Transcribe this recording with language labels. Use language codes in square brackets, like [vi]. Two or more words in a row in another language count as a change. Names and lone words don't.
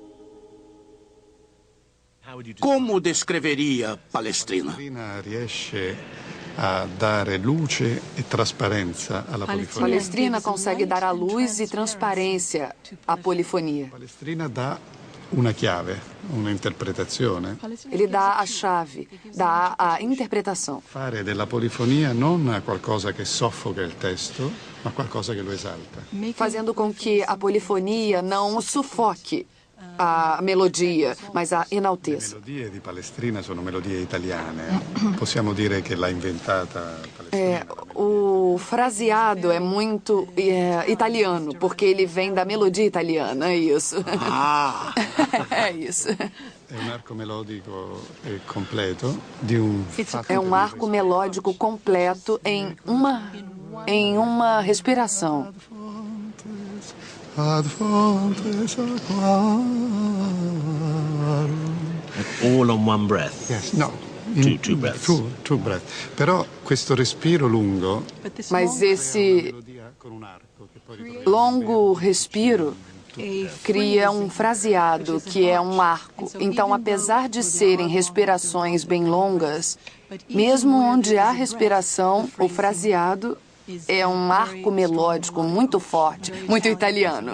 [pt] Como descreveria Palestrina? Palestrina consegue dar a luz e transparência à polifonia. Palestrina dá [it] una chiave, una interpretazione. [pt] Ele dá a chave, dá a interpretação. [it] Fare della polifonia non qualcosa che soffoca il testo, ma qualcosa che lo esalta. [pt] Fazendo com que a polifonia não sufoque a melodia, mas a enalteça. [it] Le melodie di Palestrina sono melodie italiane. Possiamo dire che l'ha inventata Palestrina. [pt] O fraseado é muito italiano, porque ele vem da melodia italiana, é isso. Ah! É isso. [it] È un arco melodico completo di un [pt] É um arco melódico completo em uma respiração. [en] All on one breath. Yes, no. Two breaths. Two breaths. [it] Però questo respiro lungo. [pt] Mas esse longo respiro cria um fraseado, que é um arco. Então, apesar de serem respirações bem longas, mesmo onde há respiração, o fraseado é um arco melódico muito forte, muito italiano.